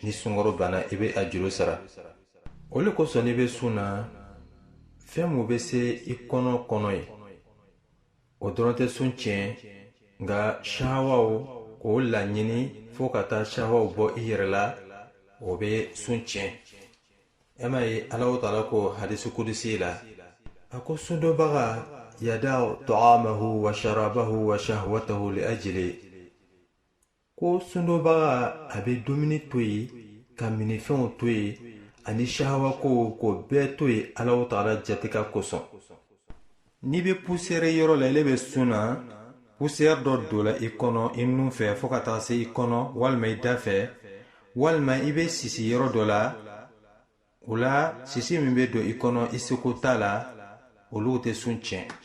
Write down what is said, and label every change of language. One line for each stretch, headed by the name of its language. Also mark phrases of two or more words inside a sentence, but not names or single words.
Bambara: Ni sunkaro banna, i bɛ a juru sara. O le kosɔn n'i bɛ sun na, fɛn mun bɛ se i kɔnɔ ye, o dɔrɔn tɛ sun tiɲɛ, nka sahawaw k'o laɲini fo ka taa sahawaw bɔ i yɛrɛ la, o bɛ sun tiɲɛ. E ma ye Alahu Taala ko hadisi kudusi la, a ko sundɔbaga
Arabic: يدع طعامه وشرابه وشهوته لأجل,
Bambara: ko sundɔbaga a bɛ dumuni to yen ka minifɛnw to yen ani shahawa ko k'o bɛɛ to yen Alahu Taala jatika kosɔn. N'i bɛ poussière yɔrɔ la, ile bɛ sun na, poussière dɔ don la i kɔnɔ i nun fɛ fo ka taa se i kɔnɔ walima i da fɛ, walima i bɛ sisi yɔrɔ dɔ la, o la sisi min bɛ don i kɔnɔ i seko t'a la, olu tɛ sun tiɲɛ.